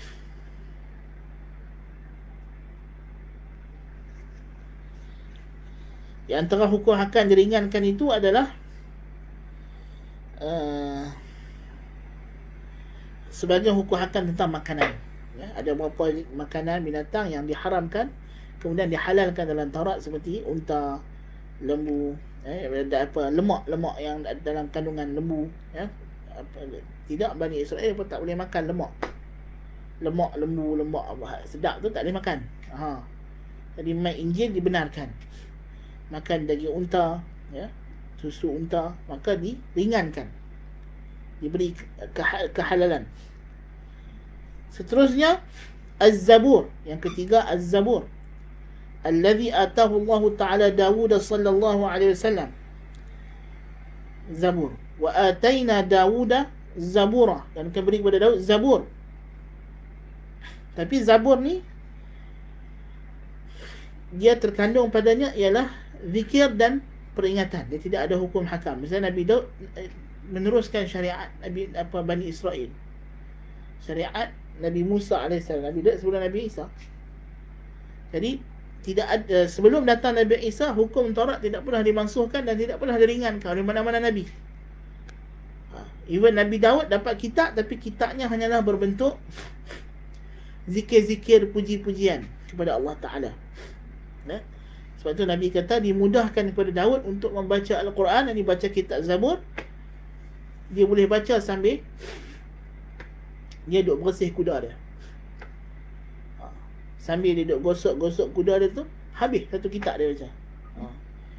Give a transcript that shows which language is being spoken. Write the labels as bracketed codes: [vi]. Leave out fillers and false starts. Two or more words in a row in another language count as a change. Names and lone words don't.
[ms] Di antara hukum hakam diringankan itu adalah sebagian hukum hakam tentang makanan, ya. Ada beberapa makanan binatang yang diharamkan kemudian dihalalkan dalam Taurat, seperti unta, lembu, ada lemak yang dalam kandungan lembu, ya. Tidak, Bani Israel pun tak boleh makan lemak lembu, lemak sedap tu tak boleh makan. Jadi mai Injil dibenarkan makan daging unta, ya, susu unta, maka diringankan, diberi kehalalan. Seterusnya Az-Zabur, yang ketiga Az-Zabur, [ar] الذي آتاه الله تعالى داود صلى الله عليه وسلم. زبور وآتينا داود زبورا, [ms] dan kami beri kepada Daud Zabur. Tapi Zabur ni dia terkandung padanya ialah zikir dan peringatan, dia tidak ada hukum hakam. Misalnya Nabi Daud meneruskan syariat Bani Israel, syariat Nabi Musa AS, Nabi Daud sebelum Nabi Isa. Jadi tidak ada, sebelum datang Nabi Isa, hukum Taurat tidak pernah dimansuhkan dan tidak pernah diringankan oleh mana-mana Nabi. Even Nabi Daud dapat kitab, tapi kitabnya hanyalah berbentuk zikir-zikir, puji-pujian kepada Allah Ta'ala, ya? Sebab tu Nabi kata dimudahkan kepada Daud untuk membaca Al-Quran, dan dibaca kitab Zabur. Dia boleh baca sambil dia duduk bersih kuda dia, sambil dia duduk gosok-gosok kuda dia tu, habis satu kitab dia baca.